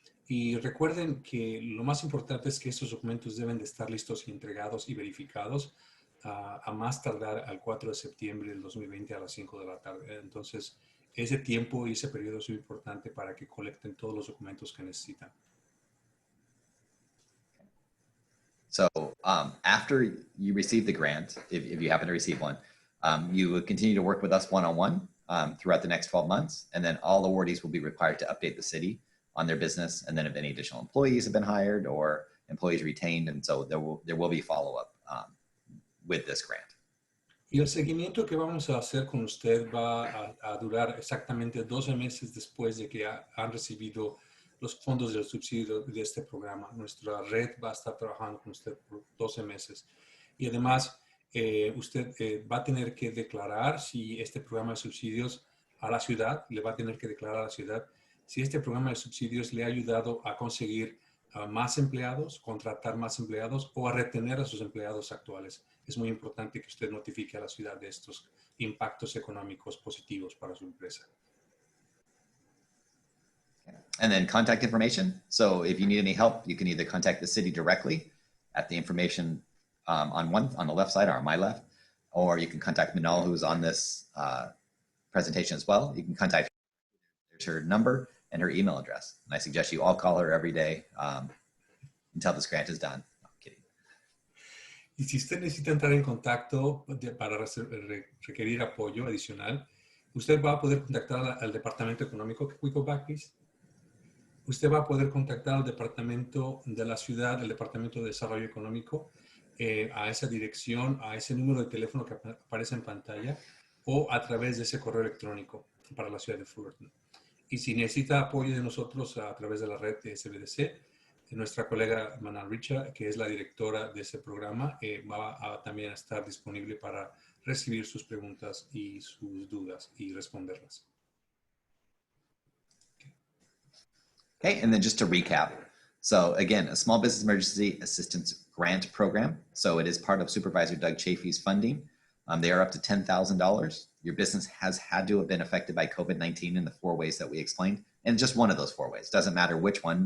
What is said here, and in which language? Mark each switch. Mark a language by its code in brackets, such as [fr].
[es] Y recuerden que lo más importante es que estos documentos deben de estar listos y entregados y verificados a más tardar al 4 de septiembre del 2020 a las 5 de la tarde. Entonces, ese tiempo y ese periodo es muy importante para que colecten todos los documentos que necesitan. [en] So after you receive the grant, if you happen to receive one, you will continue to work with us one-on-one throughout the next 12 months. And then all awardees will be required to update the city on their business, and then if any additional employees have been hired or employees retained, and so there will be follow-up with this grant. [es] Y el seguimiento que vamos a hacer con usted va a durar exactamente 12 meses después de que han recibido los fondos del subsidio de este programa. Nuestra red va a estar trabajando con usted por 12 meses. Y además, usted va a tener que declarar si este programa de subsidios a la ciudad, le va a tener que declarar a la ciudad si este programa de subsidios le ha ayudado a conseguir más empleados, contratar más empleados o a retener a sus empleados actuales. Es muy importante que usted notifique a la ciudad de estos impactos económicos positivos para su empresa. [en] And then contact information. So if you need any help, you can either contact the city directly at the information on the left side or on my left, or you can contact Minal, who's on this presentation as well. You can contact her number and her email address. And I suggest you all call her every day until this grant is done. No, I'm kidding. [es] Y si usted necesita entrar en contacto para requerir apoyo adicional, usted va a poder contactar al Departamento Económico. [en] Can we go back, please? [es] Usted va a poder contactar al Departamento de la Ciudad, el Departamento de Desarrollo Económico, a esa dirección, a ese número de teléfono que aparece en pantalla o a través de ese correo electrónico para la ciudad de Fullerton. Y si necesita apoyo de nosotros a través de la red de SBDC, nuestra colega Manal Richa, que es la directora de ese programa, va a también estar disponible para recibir sus preguntas y sus dudas y responderlas. [en] Okay, and then just to recap. So again, a small business emergency assistance grant program. So it is part of Supervisor Doug Chafee's funding. They are up to $10,000. Your business has had to have been affected by COVID-19 in the 4 ways that we explained, and just one of those 4 ways. Doesn't matter which one.